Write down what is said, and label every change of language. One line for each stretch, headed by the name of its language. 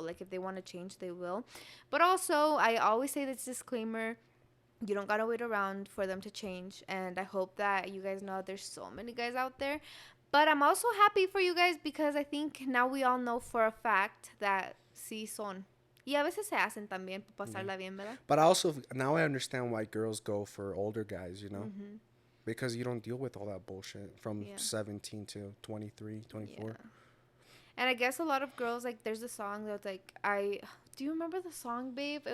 English: Like if they want to change, they will. But also, I always say this disclaimer: you don't gotta wait around for them to change. And I hope that you guys know there's so many guys out there. But I'm also happy for you guys because I think now we all know for a fact that
Spanish: sí son. Y a veces se hacen también para pasarla bien, ¿verdad?
English: But also now I understand why girls go for older guys, you know? Because you don't deal with all that bullshit from 17 to 23, 24. Yeah. And I guess a lot of girls, like, there's a song that's like, do you remember the song, babe?